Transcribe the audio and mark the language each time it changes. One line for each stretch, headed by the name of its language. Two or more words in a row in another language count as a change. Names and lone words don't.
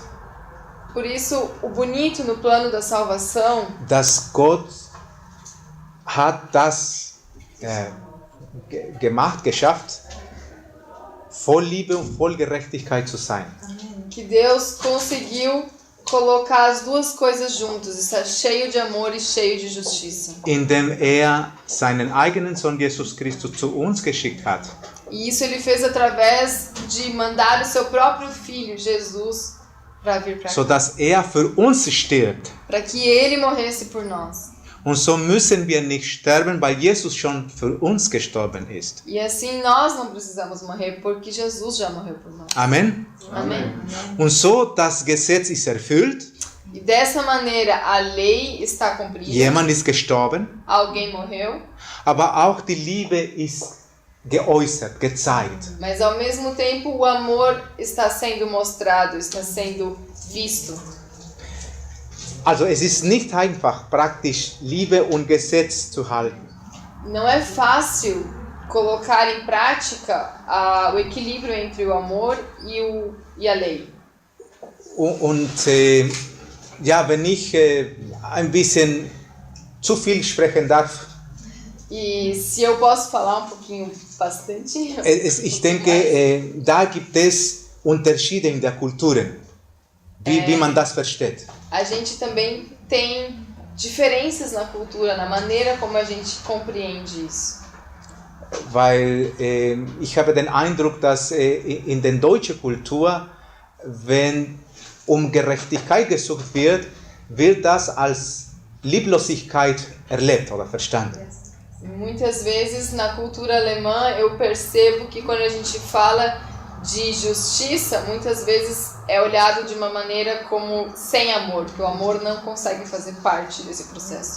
Portuguese: Por isso, o bonito no plano da salvação,
German: dass Gott hat das geschafft, voll Liebe und voll Gerechtigkeit zu sein.
Portuguese: que Deus conseguiu colocar as duas coisas juntas, está cheio de amor e cheio de justiça.
German: Indem seinen eigenen Sohn Jesus Christus zu uns geschickt hat.
Portuguese: E isso ele fez através de mandar o seu próprio filho, Jesus, para vir para cá.
German: Sodass für uns stirbt.
Portuguese: Para que ele morresse por nós.
German: Und so müssen wir nicht sterben, weil Jesus schon für uns gestorben ist.
Portuguese: E assim nós não precisamos morrer, porque Jesus já morreu por nós.
German: Amen.
Portuguese: Amém.
German: Und so, das Gesetz ist erfüllt.
Portuguese: E dessa maneira a lei está cumprida.
German: Jemand ist gestorben.
Portuguese: Alguém morreu.
German: Aber auch die Liebe ist geäußert, gezeigt.
Portuguese: Mas ao mesmo tempo o amor está sendo mostrado, está sendo visto.
German: Also es ist nicht einfach, praktisch Liebe und Gesetz zu halten.
Portuguese: Não é fácil colocar em prática o equilíbrio entre o amor e a lei.
German: Und wenn ich ein bisschen zu viel sprechen darf,
Portuguese: E se eu posso falar um pouquinho bastante,
German: ich denke, da gibt es Unterschiede in der Kulturen, wie man das versteht.
Portuguese: a gente também tem diferenças na cultura, na maneira como a gente compreende isso.
German: Weil ich habe den Eindruck, dass in der deutschen Kultur, wenn Gerechtigkeit gesucht wird, wird das als Lieblosigkeit erlebt oder verstanden.
Portuguese: Muitas vezes na cultura alemã eu percebo que quando a gente fala de justiça, muitas vezes é olhado de uma maneira como sem amor, que o amor não consegue fazer parte desse processo.